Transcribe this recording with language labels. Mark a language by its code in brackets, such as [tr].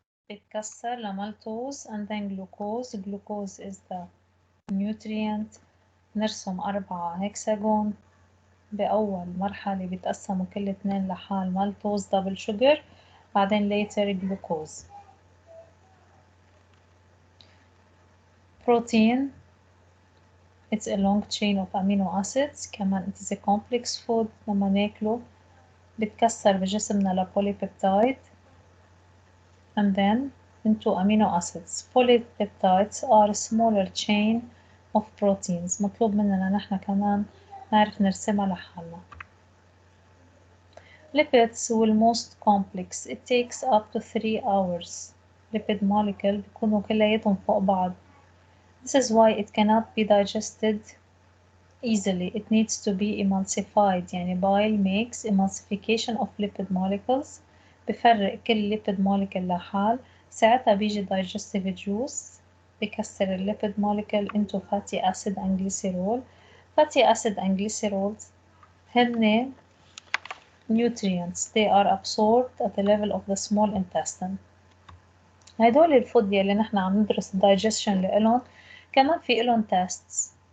[ar] بتكسر لمالتوز [en] and then glucose. Glucose is the nutrient. [ar] نرسم 4 هكساجون. بأول مرحلة بيتقسموا كل 2 لحال مالتوز دبل شوجر، بعدين [en] later glucose. Protein, it's a long chain of amino acids. كمان it is a complex food. [ar] لما ناكله بتكسر بجسمنا لبوليبيبتايد [en] and then into amino acids. Polypeptides are a smaller chain of proteins. [ar] مطلوب مننا نحن كمان نعرف نرسمها لحالنا. [en] Lipids will most complex. It takes up to 3 hours. [ar] Lipid molecule بيكونوا كلياتهم فوق بعض. [en] This is why it cannot be digested easily. It needs to be emulsified. يعني bile makes emulsification of lipid molecules. [ar] بفرق كل lipid molecule لحال. ساعتها بيجي digestive juice بكسر lipid molecule [en] into fatty acid and glycerol. Fatty acid and glycerols هن nutrients. They are absorbed at the level of the small intestine. [ar] هدول الفود اللي نحن عم ندرس digestion لإلهم كمان في إلهم tests.